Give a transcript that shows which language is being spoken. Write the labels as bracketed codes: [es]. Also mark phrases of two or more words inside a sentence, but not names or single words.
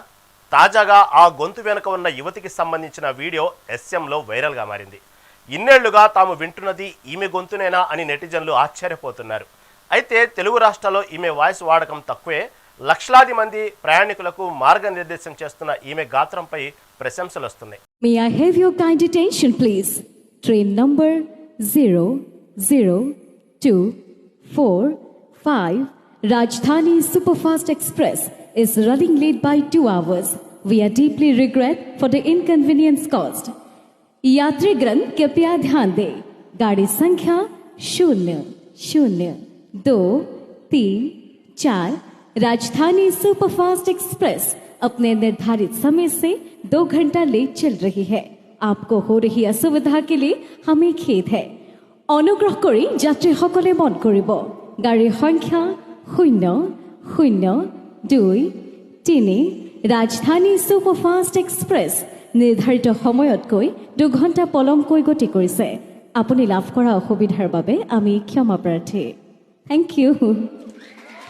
[te] తాజాగా ఆ గొంతు వెనుక ఉన్న యువతికి సంబంధించిన వీడియో ఎస్ఎంలో వైరల్గా మారింది. ఇన్నేళ్లుగా తాము వింటున్నది ఈమె గొంతునేనా అని నెటిజన్లు ఆశ్చర్యపోతున్నారు. అయితే తెలుగు రాష్ట్రాల్లో ఈమె వాయిస్ వాడకం తక్కువే. లక్షలాది మంది ప్రయాణికులకు మార్గనిర్దేశం చేస్తున్న ఈమె గాత్రంపై ప్రశంసలు వస్తున్నాయి. [en] May I have your kind attention, please? Train number 00245 Rajdhani Superfast Express is running late by 2 hours. We are deeply regret for the inconvenience caused. [hi] यात्रीगण कृपया ध्यान दें. गाड़ी संख्या 00234 राजधानी सुपरफास्ट एक्सप्रेस अपने निर्धारित समय से 2 घंटा लेट चल रही है. आपको हो रही असुविधा के लिए हमें खेद है. [as] অনুগ্ৰহ কৰি যাত্ৰী সকলে মন কৰিব. গাড়ী সংখ্যা 002 ৰাজধানী চুপাৰফাষ্ট এক্সপ্ৰেছ নিৰ্ধাৰিত সময়তকৈ 2 ঘণ্টা পলমকৈ গতি কৰিছে. আপুনি লাভ কৰা অসুবিধাৰ বাবে আমি ক্ষমা প্ৰাৰ্থী. [en] Thank you.